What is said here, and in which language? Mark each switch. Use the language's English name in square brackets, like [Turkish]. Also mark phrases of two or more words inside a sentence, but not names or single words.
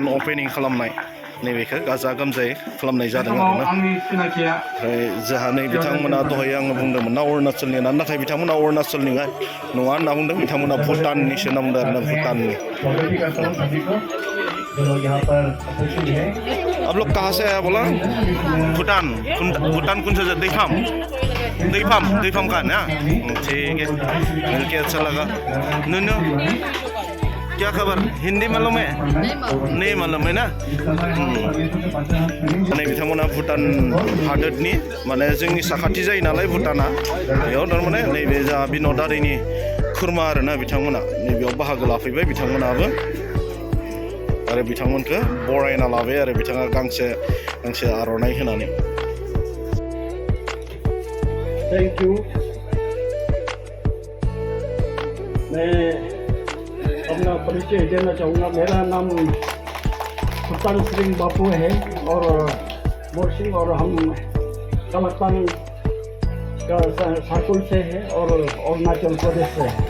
[Bodo] अपेनिं खालामनाय नैबेखौ गाजा गोमजायै खालामनाय जादों आरोना ओमफ्राय जोंहा नै बिथांमोना दहाय आङो बुंदोंमोन ना अरुणाचलनि ना नाथाय बिथांमोना अरुणाचलनि नङा होनना बुंदों बिथांमोना भुटाननिसो होनना बुंदों आरोना भुटाननि [Hindi] आप लोग कहाँ से आया बोला भूटान भूटान कौन सा दैफाम का ना ठीक है मिलके अच्छा लगा नुनु क्या खबर हिंदी मालूम है नहीं मालूम है ना [Bodo] माने बिथांमोना भुटान हादोरनि माने जोंनि साखाथि जायो नालाय भुटाना बेयाव थारमाने नैबे जा बिनदारिनि खुरमा आरोना बिथांमोना नैबेयाव बाहागो लाफैबाय बिथांमोनाबो आरो बिथांमोनखौ बरायना लाबाय आरो बिथाङा गांसे आर'नाइ होनानै [English] Thank you. [Hindi] मैं अपना परिचय देना चाहूँगा। मेरा नाम सुल्तान सिंह बापू है और मोर सिंह और हम कलकत्ता का साकुल से है और अरुणाचल प्रदेश से है।